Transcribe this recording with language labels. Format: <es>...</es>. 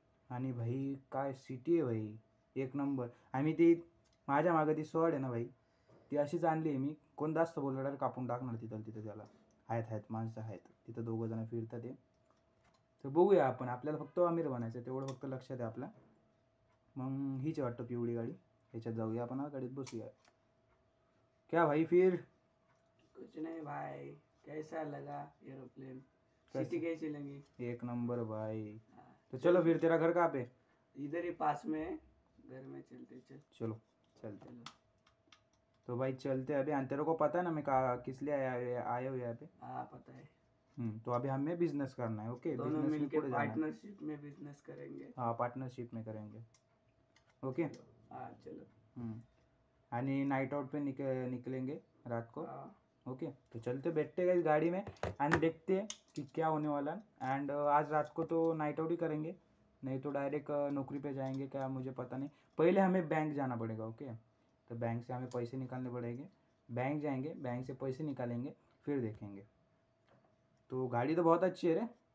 <mr>आणि भाई काय सिटी आहे भाई, एक नंबर. आणि ती माझ्या मागं ती सॉड आहे ना भाई, ती अशीच आणली आहे मी. कोण जास्त बोललं डायरेक्ट कापून टाकणार तिथं त्याला. आहेत माणसं आहेत तिथं, दोघं जण फिरतात ते. तर बघूया आपण, आपल्याला फक्त अमीर बनायचं तेवढं फक्त लक्षात आहे आपल्या. मग हीच वाटतं पिवळी गाडी, ह्याच्यात जाऊया आपण. गाडीत बसूया.</mr> <hi>क्या भाई फिर कुछ नहीं भाई, कैसा लगा एरोप्लेन? सिटी कैसी लगी? एक नंबर भाई. तो चलो फिर, तेरा घर कहाँ पे? इधर ही पास में है, घर में चलते चलो चलते. तो भाई चलते अभी. और तेरे को पता है ना मैं किस लिए आया हूँ यहाँ पे? हाँ पता है. तो अभी हमें बिजनेस करना है. ओके, दोनों मिलके पार्टनरशिप में बिजनेस करेंगे. हाँ पार्टनरशिप में करेंगे. ओके हाँ चलो. आणि नाइट आउट पे निकलेंगे रात को. ओके तो चलते बैठते गए गाड़ी में एंड देखते हैं कि क्या होने वाला है. एंड आज रात को तो नाइट आउट ही करेंगे, नहीं तो डायरेक्ट नौकरी पे जाएंगे क्या मुझे पता नहीं. पहले हमें बैंक जाना पड़ेगा. ओके तो बैंक से हमें पैसे निकालने पड़ेंगे. बैंक जाएंगे, बैंक से पैसे निकालेंगे, फिर देखेंगे. तो गाड़ी तो बहुत अच्छी है रे.</hi>